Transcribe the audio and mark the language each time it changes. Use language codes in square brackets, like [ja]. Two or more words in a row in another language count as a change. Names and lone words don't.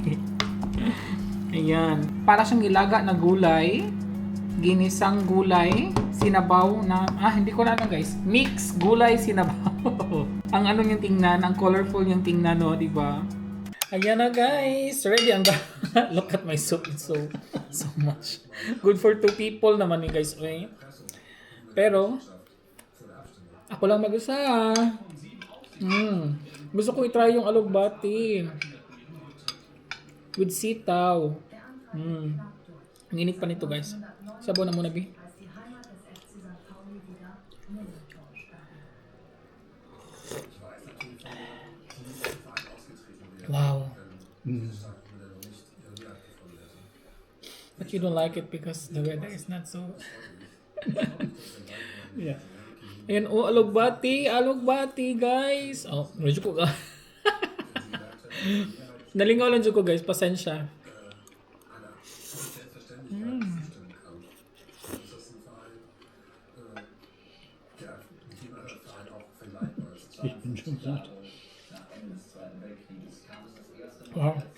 [tl] Ayan. Para siyang nilaga na gulay. Ginisang gulay. Sinabaw na... hindi ko na guys. Mix gulay sinabaw. Ang ano yung tingnan. Ang colorful yung tingnan, no? Diba? Ayan na guys. Ready ang [en] look at my soup. It's so much. Good for 2 people [tl] naman eh [en] guys. Okay? [tl] Pero, ako lang mag-isa. Gusto ko i-try yung alugbati. With sitaw. Ang init pa nito guys. Sabaw na muna, Bi. Wow. [en] But you don't like it because the weather is not so... Yeah. [tl] Ayan, oh, alugbati. Alugbati, guys. Oh, medyo ko ka. Nalingaw lang dyan ko, guys. Pasensya. [de] Ich bin schon gut. Wow.